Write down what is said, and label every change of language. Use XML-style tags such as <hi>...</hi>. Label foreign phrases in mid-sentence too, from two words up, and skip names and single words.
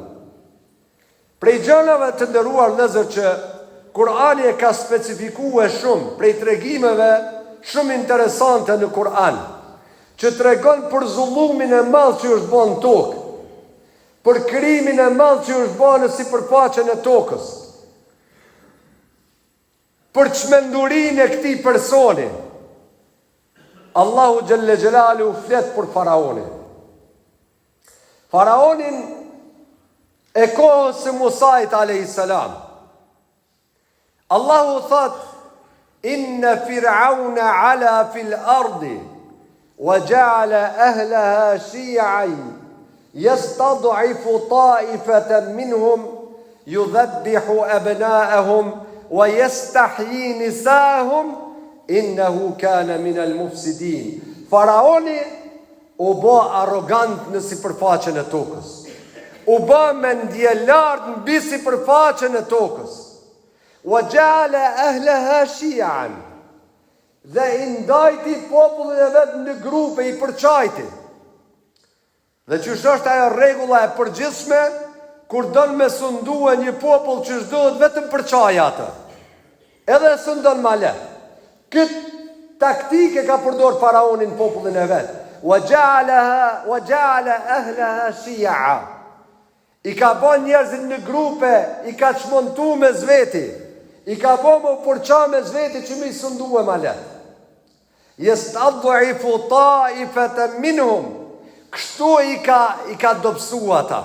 <sq>Prej gjënave të nderuar vëllezër që Kur'ani e ka specifikuar shumë, prej tregimeve shumë interesante në Kur'an, që tregon për zullumin e madh që është bën në tokë, për krimin e madh që është bën në sipërfaqen e tokës, për çmendurinë e këtij personi. Allahu</sq> <ar>جل جلاله</ar> <sq>flet për faraonin. Faraonin e kohës së Musait a.s. Allahu thot,</sq> <ar>إن فرعون علا في الأرض وجعل أهلها شيعا يستضعف طائفة منهم يذبح أبناءهم ويستحيي نساءهم إنه كان من المفسدين.</ar> <sq>Faraoni u bë arrogant në sipërfaqen e tokës, u bë mendje lart mbi sipërfaqen e tokës.</sq> <ar>وجعل أهلها شيعا,</ar> <sq>dhe i ndajti popullin e vet në grupe, i përçajti. Dhe që është ajo rregulla e përgjithshme, kur don me sundue një popull që s'duhet vetëm përçaj atë, edhe sundon ma lehtë. Këtë taktike ka përdor faraonin popullin e vet.</sq> <ar>وجعل أهلها شيعا.</ar> <sq>I ka bën njerëzit në grupe, i ka çmontu me zveti, i ka bën më përça me zveti që më i sundue ma lehtë.</sq> <ar>يستضعف طائفة منهم.</ar> <sq>Kështu i ka dobësu ata.</sq>